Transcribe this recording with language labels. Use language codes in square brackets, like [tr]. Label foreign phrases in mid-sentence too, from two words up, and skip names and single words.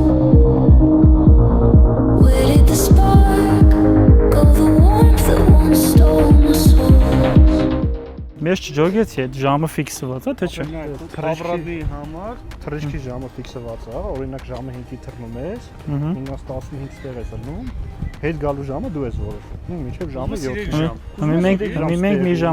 [en] Where did the spark go, the warmth that once stole my soul? [hy] Մեզ չջոգեցի այդ ժամը ֆիքսված է, թե չէ։ Թռիչքի համար թռիչքի ժամը ֆիքսված է, օրինակ ժամը 5-ի թռնում ես, 5-ից 15 ստեղ ես ելնում, հետ գալու ժամը դու ես որոշում։ Մինչև ժամը 7 ժամ։ Մենք մի ժամ